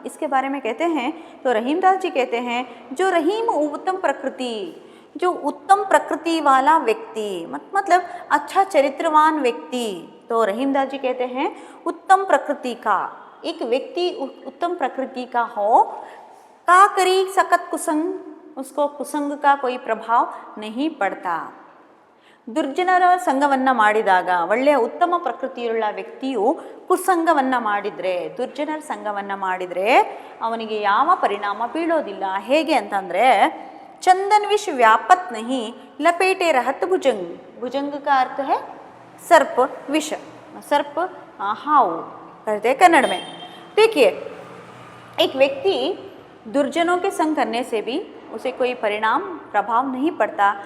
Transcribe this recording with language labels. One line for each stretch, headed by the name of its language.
Hindi: इसके बारे में कहते हैं, तो रहीमदास जी कहते हैं, जो रहीम उत्तम प्रकृति, जो उत्तम प्रकृति वाला व्यक्ति, मतलब अच्छा चरित्रवान व्यक्ति, तो रहीमदास जी कहते हैं उत्तम प्रकृति का एक व्यक्ति उत्तम प्रकृति का हो, का करी सकत कुसंग, उसको कुसंग का कोई प्रभाव नहीं पड़ता.
Kannada: ದುರ್ಜನರ ಸಂಘವನ್ನು ಮಾಡಿದಾಗ, ಒಳ್ಳೆಯ ಉತ್ತಮ ಪ್ರಕೃತಿಯುಳ್ಳ ವ್ಯಕ್ತಿಯು ಕುಸಂಗವನ್ನು ಮಾಡಿದರೆ, ದುರ್ಜನರ ಸಂಘವನ್ನು ಮಾಡಿದರೆ ಅವನಿಗೆ ಯಾವ ಪರಿಣಾಮ ಬೀಳೋದಿಲ್ಲ. ಹೇಗೆ ಅಂತಂದರೆ,
Hindi: चंदन विष व्यापत नहीं लपेटे रहत भुजंग. भुजंग का अर्थ है सर्प, विष, सर्प हाउ कहते हैं कन्नड़ में. देखिए, एक व्यक्ति दुर्जनों के संग करने से भी उसे कोई परिणाम प्रभाव नहीं पड़ता.